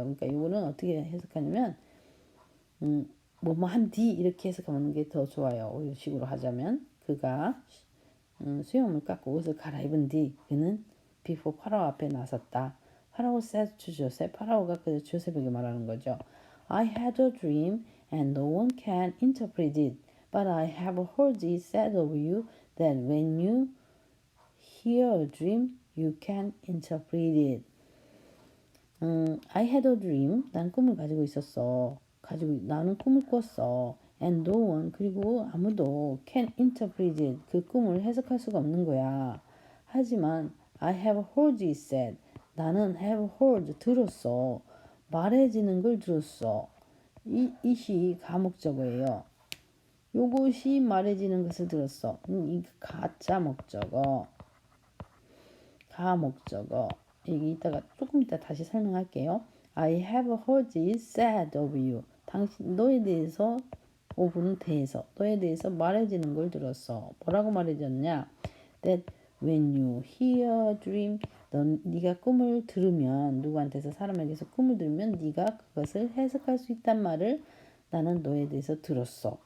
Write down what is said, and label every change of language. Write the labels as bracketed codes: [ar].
[ko] 그러니까 이거는 어떻게 해석하냐면 뭐뭐 한 뒤 이렇게 해석하는 게 더 좋아요. 이런 식으로 하자면 그가 수염을 깎고 옷을 갈아입은 뒤 그는 before 파라오 앞에 나섰다. 파라오 [en] said to Joseph, [ko] 파라오가 그 조셉에게 말하는 거죠. [en] I had a dream and no one can interpret it, but I have heard it said of you that when you hear a dream, you can interpret it. I had a dream. [ko] 난 꿈을 가지고 있었어. 나는 꿈을 꿨어. [en] And no one, [ko] 그리고 아무도 [en] can interpret it. [ko] 그 꿈을 해석할 수가 없는 거야. 하지만 [en] I have heard it said. [ko] 나는 have heard, 들었어. 말해지는 걸 들었어. 이시 가목적어예요. 요것이 말해지는 것을 들었어. 이 가짜 목적어. 가목적어. 조금 이따 다시 설명할게요. [en] I have heard it said of you. [ko] 너에 대해서, of는 대해서, 너에 대해서 말해지는 걸 들었어. 뭐라고 말해졌냐? [en] That when you hear a dream, [ko] 네가 꿈을 들으면, 누구한테서 사람에게서 꿈을 들으면 네가 그것을 해석할 수 있단 말을 나는 너에 대해서 들었어.